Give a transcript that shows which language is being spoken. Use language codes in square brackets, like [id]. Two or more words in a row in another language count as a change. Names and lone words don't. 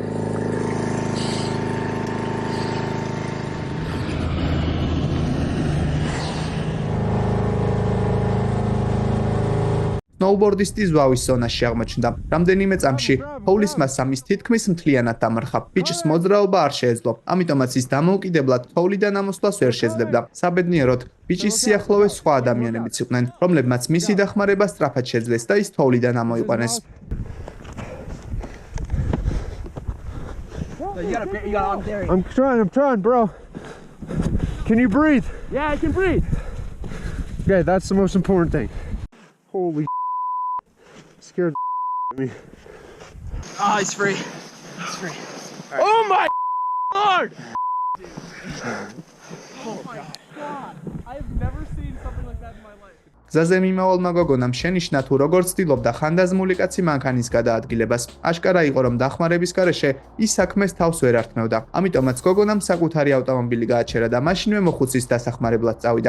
[ka] სნოუბორდისტი ზვავის ზონაში აღმოჩნდა. რამდენიმე წამში პოულის მასამ ის თითქმის მთლიანად დამარხა. ბიჭს მოძრაობა არ შეეძლო, ამიტომაც ის დამოუკიდებლად თოვლიდან ამოსვლას ვერ შეძლებდა. საბედნიეროდ, ბიჭის სიახლოვეს სხვა ადამიანებიც იყვნენ, რომლებმაც მისი დახმარება სწრაფად შეძლეს და ის თოვლიდან ამოიყვანეს. [en] I'm trying, bro. Can you breathe? Yeah, I can breathe. Okay, that's the most important thing. Holy scared me. Oh, he's free. He's free. Oh my hard. [ka] გზაზე მიმავალმა გოგონამ შენიშნა თუ როგორ ცდილობდა ხანდაზმული კაცი მანქანის გადაადგილებას. აშკარა იყო რომ დახმარების გარეშე ის საქმეს თავს ვერ ართმევდა. ამიტომაც გოგონამ საკუთარი ავტომობილი გააჩერა და მაშინვე მოხუცის დასახმარებლად წავიდა.